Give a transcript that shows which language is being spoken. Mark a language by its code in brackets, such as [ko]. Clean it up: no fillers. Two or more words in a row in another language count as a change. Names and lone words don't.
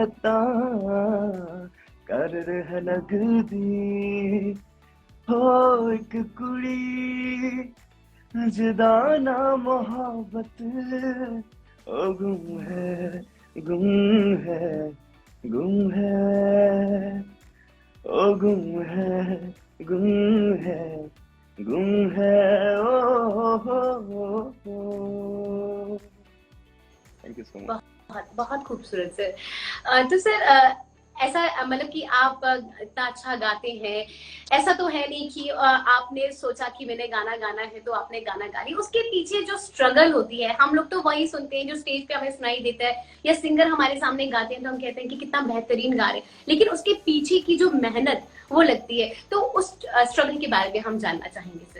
[pa] ਤਾਂ ਕਰ ਰਹ ਲਗਦੀ, ਹੋ ਇਕ ਕੁੜੀ ਜਿਦਾਨਾ ਮੁਹੱਬਤ, ਓ ਗੁੰਮ ਹੈ, ਗੁੰਮ ਹੈ, ਗੁੰਮ ਹੈ, ਓ ਗੁੰਮ ਹੈ, ਗੁੰਮ ਹੈ, ਗੁੰਮ ਹੈ, ਓ। [en] Thank you so much. [hi] बहुत बहुत खूबसूरत सर। तो सर ऐसा मतलब कि आप इतना अच्छा गाते हैं, ऐसा तो है नहीं कि आपने सोचा कि मैंने गाना गाना है तो आपने गाना गा लिया। उसके पीछे जो स्ट्रगल होती है, हम लोग तो वही सुनते हैं जो स्टेज पे हमें सुनाई देता है, या सिंगर हमारे सामने गाते हैं तो हम कहते हैं कि कितना बेहतरीन गा रहे हैं, लेकिन उसके पीछे की जो मेहनत वो लगती है, तो उस स्ट्रगल के बारे में हम जानना चाहेंगे सर।